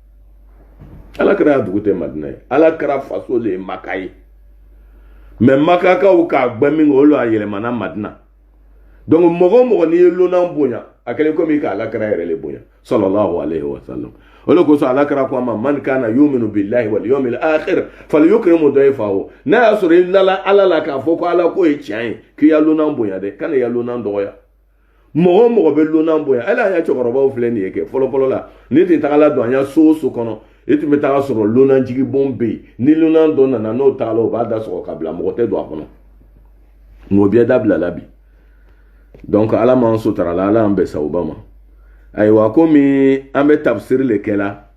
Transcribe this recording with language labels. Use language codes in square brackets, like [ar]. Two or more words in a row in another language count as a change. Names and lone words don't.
[bm] ala kira y'a dugu tɛ Madina ye ala kira faso le ye Maka ye mais Makakaw k'a gbɛ min kɛ olu a yɛlɛmana Madina donc mɔgɔ mɔgɔ n'i ye lonan bonya a kɛlen komi ka ala kira yɛrɛ le bonya [ar] صلى الله عليه وسلم [bm] o le kosɔn ala kira ko a ma [ar] من كان يؤمن بالله واليوم الآخر فليكرم ضيفه [bm] n'a y'a sɔrɔ i lala ala la k'a fɔ ko ala ko ye tiɲɛ ye k'i ya lonan bonya dɛ kana ya lonan dɔgɔya mɔgɔ mɔgɔ bɛ lonan bonya ala y'a cɛkɔrɔbaw filɛ nin ye kɛ fɔlɔ la ni tun tagala don an ya so kɔnɔ i tun bɛ taga sɔrɔ lonan jigi bon bɛ yen ni lonan dɔ nana n'o tagala o b'a da sɔgɔ ka bila mɔgɔ tɛ don a kɔnɔ n'o bɛɛ dabila la bi donc ala m'an sutara la ala an bɛ sawuba ma ayiwa komi an bɛ tafsiri le kɛla